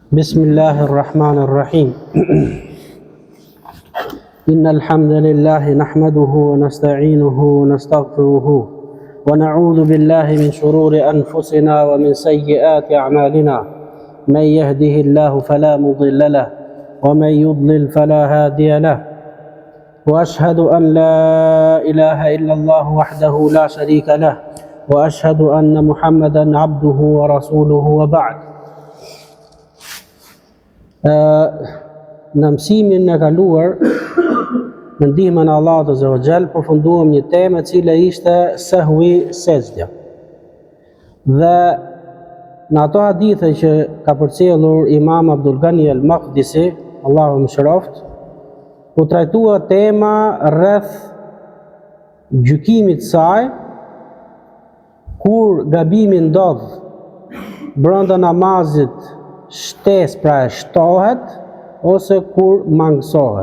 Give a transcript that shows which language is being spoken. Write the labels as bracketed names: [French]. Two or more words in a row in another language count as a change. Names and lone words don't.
[Arabic] بسم الله الرحمن الرحيم إن الحمد لله نحمده ونستعينه ونستغفره ونعوذ بالله من شرور أنفسنا ومن سيئات أعمالنا من يهده الله فلا مضل له ومن يضلل فلا هادي له وأشهد أن لا إله إلا الله وحده لا شريك له وأشهد أن محمدا عبده ورسوله وبعد. [Albanian] Në mësimin e kaluar, në ndihmën e Allahut [Arabic] عز وجل, [Albanian] përfunduam një temë e cila ishte sahwi sejdja. Dhe në ato hadithe që ka përcjellur Imam Abdul Ghani al-Maqdisi, Allahu mëshiroft, u trajtua tema rreth gjykimit saj kur gabimi ndodh brenda namazit, shtes pra e shtohet ose kur mangësohet.